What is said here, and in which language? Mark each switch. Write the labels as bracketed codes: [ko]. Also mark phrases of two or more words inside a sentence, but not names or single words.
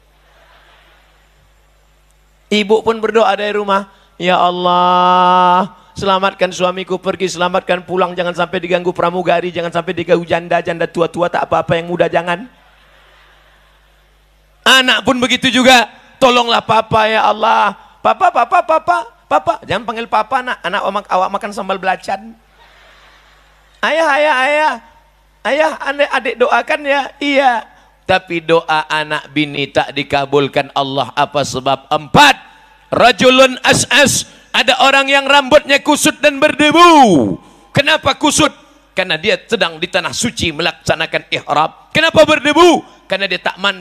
[id] Ibu pun berdoa dari rumah, ya Allah, selamatkan suamiku pergi, selamatkan pulang, jangan sampai diganggu pramugari, jangan sampai diganggu janda tua-tua, tak apa-apa, yang muda jangan. Anak pun begitu juga, tolonglah papa ya Allah. Papa, jangan panggil papa nak, awak makan sambal belacan. Ayah, adik doakan ya. Iya, tapi doa anak bini tak dikabulkan Allah. Apa sebab? 4. [ar] Rajulun as'as, [id] ada orang yang rambutnya kusut dan berdebu. Kenapa kusut? Karena dia sedang di tanah suci melaksanakan ihram. Kenapa berdebu? Karena dia tak mandi.